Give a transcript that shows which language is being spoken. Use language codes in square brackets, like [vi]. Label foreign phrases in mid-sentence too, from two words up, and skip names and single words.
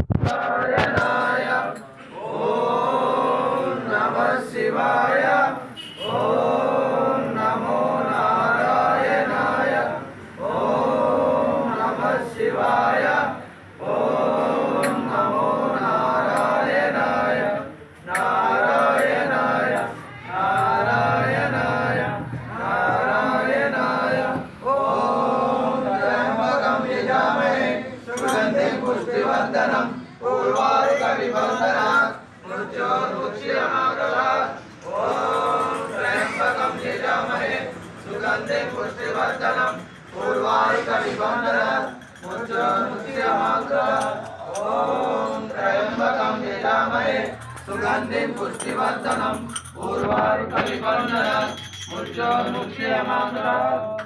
[sa] నారాయణాయ ఓం నమః శివాయ ఓం నమో నారాయణాయ ఓం నమః శివాయ ఓం నమో నారాయణాయ నారాయణాయ నారాయణాయ నారాయణాయ ఓం త్రయంబకం యజామహే సుగంధిం పుష్టివర్ధనం పూర్వారుకమివ బంధనాత్ మృత్యోర్ముక్షీయమామృతాత్ ఓం త్రయంబకం యజామహే సుగంధిం పుష్టివర్ధనం పూర్వారుకమివ బంధనాత్ మృత్యోర్ముక్షీయమామృతాత్ ఓం త్రయంబకం యజామహే సుగంధిం పుష్టివర్ధనం పూర్వారుకమివ బంధనాత్ మృత్యోర్ముక్షీయమామృతాత్